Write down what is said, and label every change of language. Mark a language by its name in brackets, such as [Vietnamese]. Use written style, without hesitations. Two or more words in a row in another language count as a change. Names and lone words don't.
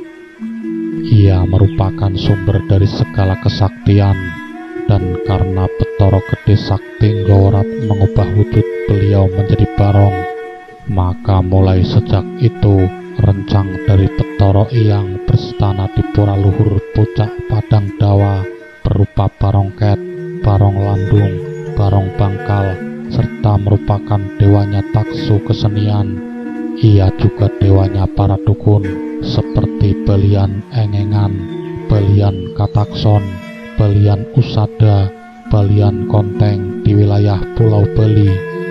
[Indonesian] Ia merupakan sumber dari segala kesaktian, dan karena Betara Gede Sakti Nggawarat mengubah wujud beliau menjadi barong, maka mulai sejak itu rencang dari Betara yang berstana di pura luhur puncak Padang Dawa berupa barongket, barong landung, barong bangkal, serta merupakan dewanya taksu kesenian. Ia juga dewanya para dukun seperti Belian Engengan, Belian Katakson, Belian Usada, Belian Konteng di wilayah Pulau Bali.